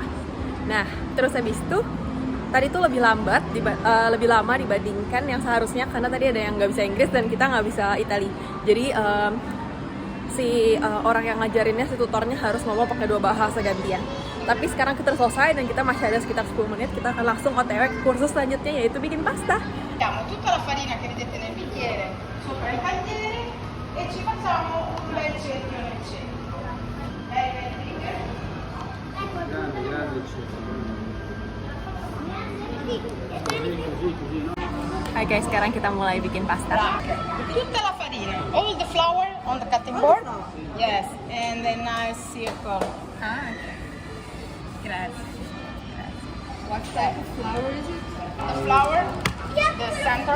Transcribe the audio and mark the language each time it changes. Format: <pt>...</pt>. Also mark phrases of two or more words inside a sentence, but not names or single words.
<id>Nah, terus habis itu tadi tuh lebih lebih lama dibandingkan yang seharusnya karena tadi ada yang nggak bisa Inggris dan kita nggak bisa Itali. Jadi orang yang ngajarinnya, si tutornya harus ngomong pakai 2 bahasa gantian. Tapi sekarang kita selesai dan kita masih ada sekitar 10 menit. Kita akan langsung OTW ke kursus selanjutnya yaitu bikin pasta.</id> <it>Mettiamo tutta la farina che vedete nel bicchiere sopra il tagliere e ci facciamo un bel cerchio nel centro.</it> <id>Hai guys, sekarang kita mulai bikin pasta.</id> <it>Tutta la farina,</it> <en>all the flour on the cutting board. Yes, and a nice circle.</en> <it>Grazie.</it> <en>What type of flour is it? The flour, the center.</en>